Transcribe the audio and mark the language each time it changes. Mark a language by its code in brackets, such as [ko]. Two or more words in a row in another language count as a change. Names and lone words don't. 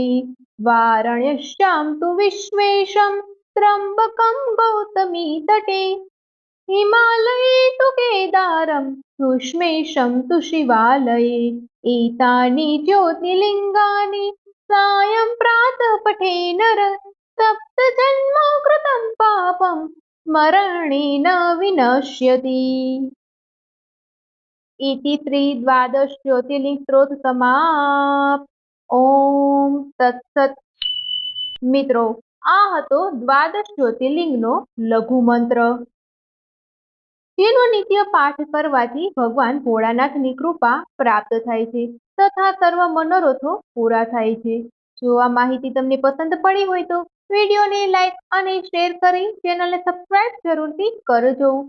[sa] વારણસ્યામ તુ વિશ્વેશમ ત્રંબકમ ગૌતમી તટે હિમાલયે તુ કેદારમ સુષ્મેશમ તુ શિવાલયે એતાની જ્યોતિર્લિંગાની સાયં પ્રાતઃ પઠે નર સપ્ત જન્મ કૃતમ પાપમ સ્મરણેન વિનશ્યતિ। इति श्री 12 ज्योतिर्लिंग स्त्रोत समाप्त। ओम तत्सत। [gu] મિત્રો, આ હતો 12 જ્યોતિર્લિંગનો લઘુ મંત્ર, જેનો નિત્ય પાઠ કરવાથી ભગવાન ભોળાનાથની કૃપા પ્રાપ્ત થાય છે તથા સર્વ મનોરથો પૂરા થાય છે। જો આ માહિતી તમને પસંદ પડી હોય તો વિડીયોને લાઈક અને શેર કરી ચેનલને સબસ્ક્રાઇબ જરૂરથી કરજો।